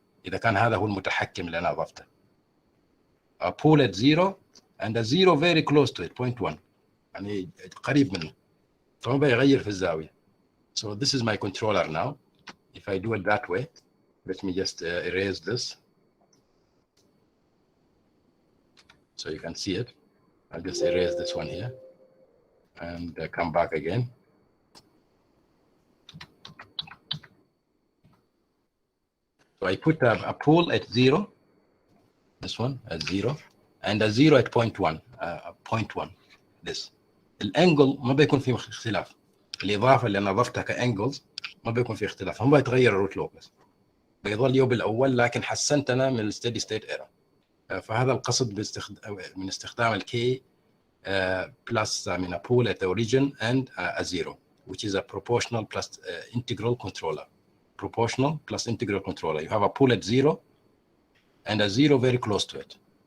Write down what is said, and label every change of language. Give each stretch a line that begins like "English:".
Arabic: إذا كان هذا هو المتحكم اللي أنا أضفته.
English: A pool at 0 and a 0 very close to it, 0.1.
Arabic: يعني قريب منه. فما بيغير في الزاوية.
English: So this is my controller now. If I do it that way, let me just erase this. So you can see it. I'll just erase this one here and come back again. So I put a pool at 0, this one at 0, and a 0 at 0.1, 0.1, this.
Arabic: الانجل ما بيكون فيه اختلاف. الإضافة اللي أنا ضفتها كأنجلز ما بيكون فيه اختلاف. هم بيتغير الروت لوكس. بيظل يو بالأول لكن حسنت أنا من الستيدي ستيت ايرور. فهذا القصد من استخدام الكي
English: plus a pool at the origin and a 0, which is a proportional plus integral controller. Proportional plus integral controller. You have a pool at 0 and a 0 very close to it.